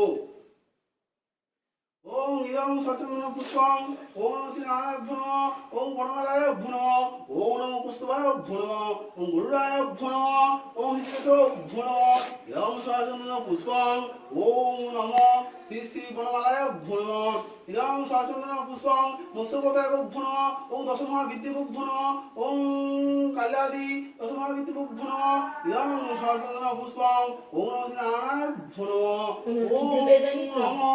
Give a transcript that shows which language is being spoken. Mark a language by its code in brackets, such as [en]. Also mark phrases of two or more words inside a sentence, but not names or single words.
[sa] ওম ইদং সচন্দন পুষ্পং ওম শ্রী নারায়ণ নমঃ। ওম বনমালায় নমঃ। ওম নমঃ পুষ্পবায় নমঃ। ওম গুরুরায় নমঃ। ওম হৃদয়েশ নমঃ। ইদং সচন্দন পুষ্পং ওম নমঃ শ্রী শ্রী বনমালায় নমঃ। ইদং সচন্দন পুষ্পং মৎস্যপতায় নমঃ। ওম দশমহাবিদ্যে নমঃ। ওম কাল্যাদি দশমহাবিদ্যে নমঃ। ইদং সচন্দন পুষ্পং ওম নমঃ শ্রী নারায়ণ নমঃ। ওম নমঃ